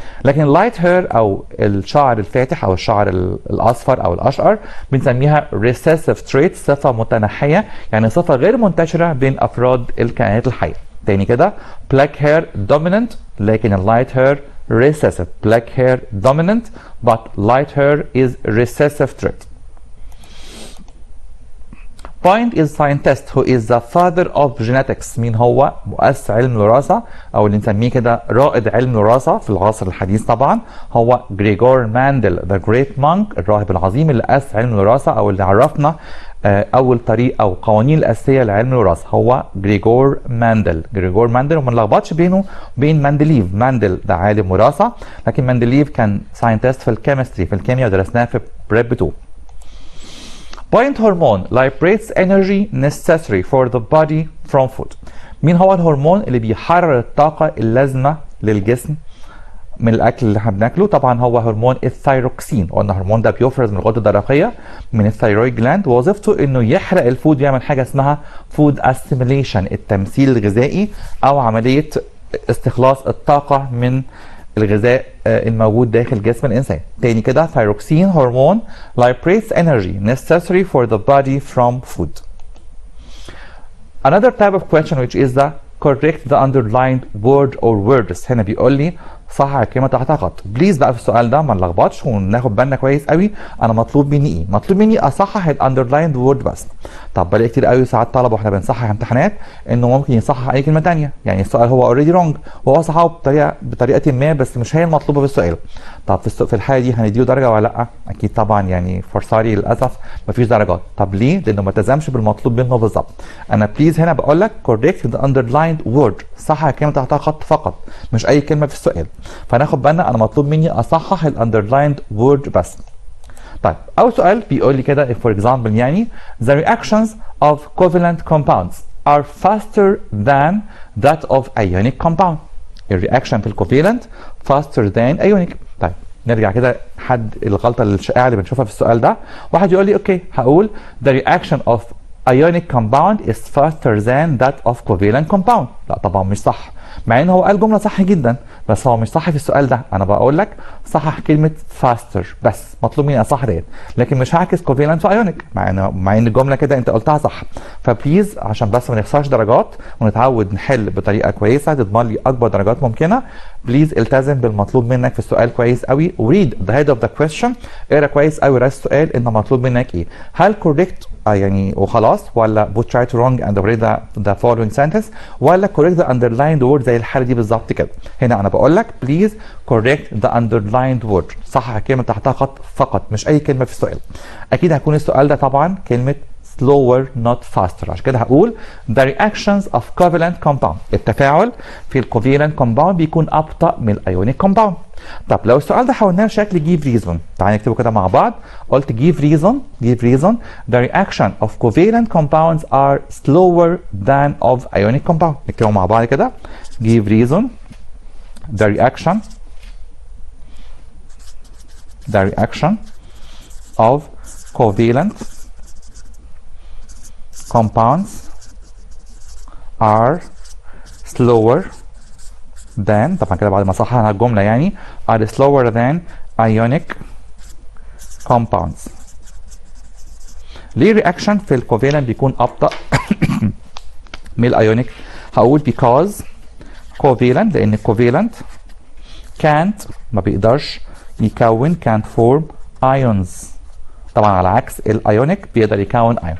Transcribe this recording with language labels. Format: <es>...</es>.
<ar>لكن اللايت هير او الشعر الفاتح او الشعر الاصفر او الاشقر بنسميها</ar> <en>recessive trait،</en> <ar>صفه متنحيه، يعني صفه غير منتشره بين افراد الكائنات الحيه. تاني كده،</ar> <en>black hair dominant لكن اللايت hair recessive. black hair dominant but light hair is recessive trait. Point is scientist who is the father of genetics.</en> <ar>مين هو مؤسس علم الوراثة أو اللي نسميه كده رائد علم الوراثة في العصر الحديث طبعا هو جريجور ماندل the great monk الراهب العظيم اللي أسس علم الوراثة أو اللي عرفنا أول طريق أو قوانين الأساسية لعلم الوراثة هو جريجور ماندل. جريجور ماندل وما نلخبطش بينه وبين مندليف. ماندل ده عالم وراثة لكن مندليف كان ساينتست في الكيمستري في الكيمياء ودرسناها في بريب 2.</ar> <en>Point hormone liberates energy necessary for the body from food.</en> <ar>مين هو الهرمون اللي بيحرر الطاقة اللازمة للجسم من الأكل اللي احنا بناكله؟ طبعا هو هرمون الثايروكسين. قلنا الهرمون ده بيفرز من الغدة الدرقية من الثايرويد جلاند ووظيفته انه يحرق الفود ويعمل حاجة اسمها فود اسيميليشن التمثيل الغذائي أو عملية استخلاص الطاقة من الغذاء الموجود داخل جسم الانسان. تاني كده ثايروكسين هرمون</ar> <en>liberates energy necessary for the body from food. Another type of question which is the correct the underlined word or words.</en> <ar>هنا بيقول لي صحح الكلمه تحتها خط. بليز بقى في السؤال ده ما نلخبطش وناخد بالنا كويس قوي. انا مطلوب مني ايه؟ مطلوب مني اصحح الاندرلايند وورد بس. طب بلاقي كتير قوي ساعات طلبه واحنا بنصحح امتحانات انه ممكن يصحح اي كلمه ثانيه، يعني السؤال هو اوريدي رونج وهو صححه بطريقه ما بس مش هي المطلوبه في السؤال. طب في الحاله دي هنديله درجه ولا لا؟ اكيد طبعا، يعني فور سوري للاسف مفيش درجات. طب ليه؟ لانه ما التزمش بالمطلوب منه بالظبط. انا بليز هنا بقول لك</ar> <en>correct the underlined word،</en> <ar>صحح الكلمه تحتها خط فقط مش اي كلمه في السؤال. فناخد بالنا انا مطلوب مني اصحح الاندرلايند وورد بس. طيب اول سؤال بيقول لي كده</ar> <en>for example يعني the reactions of covalent compounds are faster than that of ionic compound. الرياكشن في الكوفالنت faster than ionic.</en> <ar>طيب نرجع كده حد الغلطه الشائعه اللي بنشوفها في السؤال ده. واحد يقول لي اوكي هقول</ar> <en>the reaction of ionic compound is faster than that of covalent compound.</en> <ar>لا طبعا مش صح، مع ان هو قال جمله صح جدا بس هو مش صح في السؤال ده. انا بقول لك صحح كلمه faster بس، مطلوب مني اصحح ديت، لكن مش هعكس covalent وايونيك مع ان الجمله كده انت قلتها صح. فبليز عشان بس ما نخسرش درجات ونتعود نحل بطريقه كويسه تضمن لي اكبر درجات ممكنه، بليز التزم بالمطلوب منك في السؤال كويس قوي</ar> <en>وريد the head of the question.</en> <ar>اقرا كويس قوي راس السؤال ان مطلوب منك ايه، هل كوريكت يعني وخلاص ولا</ar> <en>put try to wrong and read the following sentence</en> <ar>ولا</ar> <en>correct the underlined word</en> <ar>زي الحاله دي بالظبط كده. هنا انا بقول لك</ar> <en>please correct the underlined word،</en> <ar>صحح الكلمه تحتها خط فقط مش اي كلمه في السؤال. اكيد هيكون السؤال ده طبعا كلمه slower not faster، عشان كده هقول</ar> <en>the reactions of covalent compound،</en> <ar>التفاعل في الكوفالنت كومباوند بيكون ابطا من الايونيك كومباوند. طب لو السؤال ده حولناه لشكل give reason، تعالى نكتبه كده مع بعض.</ar> <en>قلت give reason the reaction of covalent compounds are slower than of ionic compound.</en> <ar>نكتبه مع بعض كده</ar> <en>give reason the reaction of covalent compounds are slower than،</en> <ar>طبعا كده بعد ما صححنا الجمله يعني</ar> <en>are slower than ionic compounds.</en> <ar>ليه reaction في الكوفالنت بيكون ابطا من الايونيك؟ هقول because covalent لان الكوفالنت can't ما بيقدرش يكون</ar> <en>can't form ions،</en> <ar>طبعا على عكس الايونيك بيقدر يكون ايون.</ar>